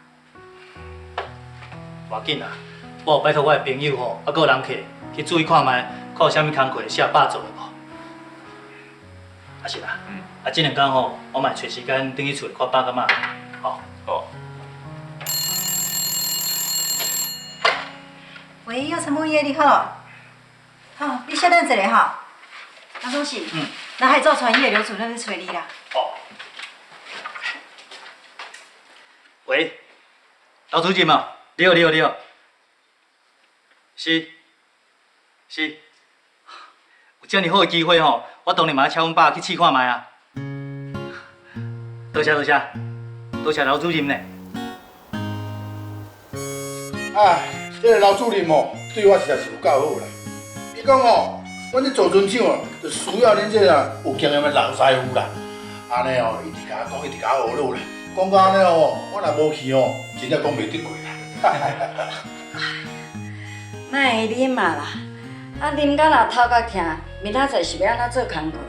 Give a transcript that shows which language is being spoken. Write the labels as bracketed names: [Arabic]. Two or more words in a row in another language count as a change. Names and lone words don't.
[Min Nan Chinese] 无要紧啦，我有拜托我的朋友吼，啊，还有人客去注意看卖，看有啥物工课适合爸做的无？啊是啦，啊这2天吼，我嘛找时间回去厝里看爸甲妈，吼。哦。喂，有陈木叶你好，好，你稍等一下吼。张总是，咱海造船业刘主任在找你啦。哦。喂，老主任嘛，你好，你好，你好。是，有遮尔好的机会吼，我当然嘛要请阮爸去试看卖啊。多谢老主任呢。哎，这个老主任哦，对我实在是有够好啦。伊讲哦，阮这做船厂哦，就需要恁这个有经验的老师傅啦。安尼哦，一直甲我讲，一直甲我学路啦。讲到安尼哦，我若无去哦，真正讲袂得过啦。莫会啉嘛啦，啊啉甲若头壳痛，明仔载是要安怎做工课？